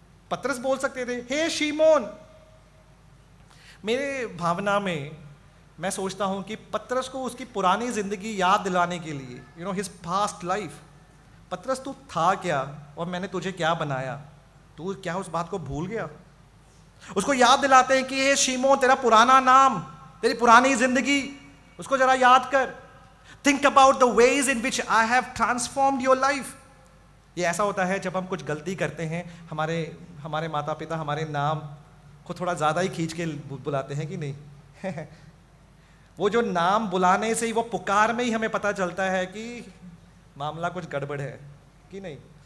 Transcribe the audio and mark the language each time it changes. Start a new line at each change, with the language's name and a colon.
Hindi: पतरस बोल सकते थे हे शिमोन। मेरे भावना में मैं सोचता हूं कि पतरस को उसकी पुरानी जिंदगी याद दिलाने के लिए,
English: you know, his past life,
Hindi: पतरस तू था क्या और मैंने तुझे क्या बनाया, तू क्या उस बात को भूल गया? उसको याद दिलाते हैं कि हे शिमोन, तेरा पुराना नाम, तेरी पुरानी जिंदगी, उसको जरा याद कर।
English: Think about the ways in which I have transformed your life.
Hindi: ये ऐसा होता है जब हम कुछ गलती करते हैं, हमारे माता पिता हमारे नाम को थोड़ा ज़्यादा ही खींच के बुलाते हैं कि नहीं? वो जो नाम बुलाने से ही, वो पुकार में ही हमें पता चलता है कि मामला कुछ गड़बड़ है कि नहीं।